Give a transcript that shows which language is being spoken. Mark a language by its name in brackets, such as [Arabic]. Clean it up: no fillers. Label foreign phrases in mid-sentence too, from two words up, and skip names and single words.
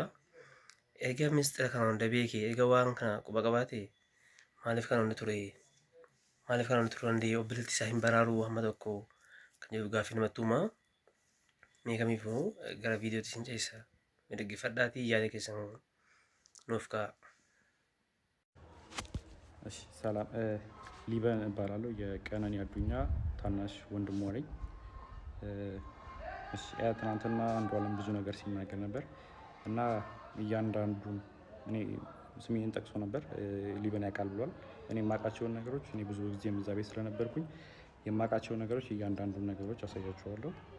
[Oromo] Egaa mistira kana hunda beekee egaa waan kana quba qabaate maaliif kana hunda ture dandee obboleettii isaa hin baraaruu hamma tokko kan jedhu gaaffii namatti uumaa. Mee kamiifuu gara viidiyootti sin ceessa. Dhaggeeffadhaatii yaada keessan nuuf ka'a. [Amharic] እሺ ሰላም ሊበን እባላለሁ የቀነኒ አዱኛ ታናሽ ወንድሟ ነኝ። እሺ ትናንትና አንዱዓለም ብዙ ነገር ሲናገር ነበር እና እያንዳንዱን እኔ ስሜን ጠቅሶ ነበር ሊበን ያውቃል ብሏል። እኔ የማውቃቸውን ነገሮች እኔ ብዙ ጊዜ እዛ ቤት ስለነበርኩኝ የማውቃቸውን ነገሮች እያንዳንዱን ነገሮች አሳያችኋለሁ።